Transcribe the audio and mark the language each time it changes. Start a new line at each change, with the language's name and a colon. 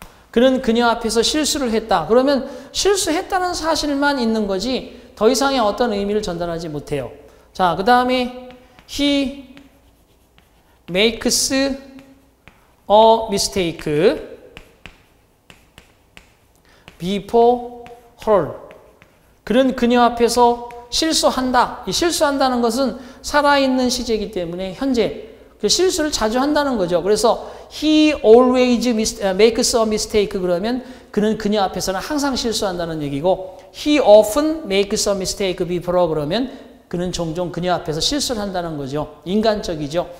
Korean: 그는 그녀 앞에서 실수를 했다. 그러면 실수했다는 사실만 있는 거지 더 이상의 어떤 의미를 전달하지 못해요. 자, 그 다음에
English: he makes a mistake before her.
Korean: 그는 그녀 앞에서 실수한다. 이 실수한다는 것은 살아있는 시제이기 때문에 현재 그 실수를 자주 한다는 거죠. 그래서
English: he always makes a mistake
Korean: 그러면 그는 그녀 앞에서는 항상 실수한다는 얘기고
English: he often makes a mistake before her
Korean: 그러면 그는 종종 그녀 앞에서 실수를 한다는 거죠. 인간적이죠.